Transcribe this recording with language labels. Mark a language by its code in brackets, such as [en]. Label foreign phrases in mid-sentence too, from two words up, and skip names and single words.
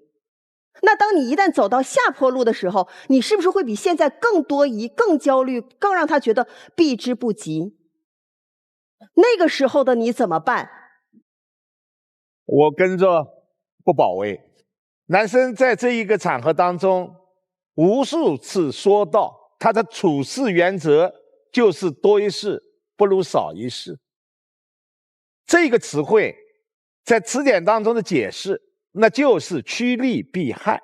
[zh] 那當你一旦走到下坡路的時候，你是不是會比現在更多疑、更焦慮，更讓他覺得避之不及？那個時候的你怎麼辦？我跟着不保衛。男生在這一個場合當中無數次說到他的處事原則就是多一事不如少一事。這個詞彙在詞典當中的解釋，那就是趨利避害。